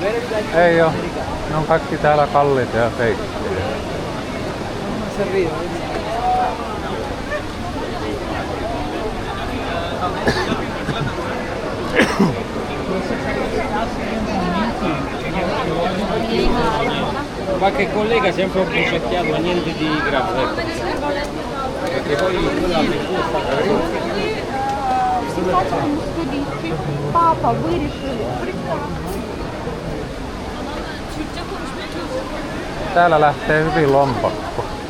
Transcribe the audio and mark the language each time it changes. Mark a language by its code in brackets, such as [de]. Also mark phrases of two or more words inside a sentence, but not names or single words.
[fi] Ei oo. Ne on kaikki täällä kalliita ja feikkejä. [it] Qualche collega sempre un po' succhiato, niente di grave. Perché poi quella [tr] Papa, bu herif. [fi] Täällä lähtee hyvin lompakko.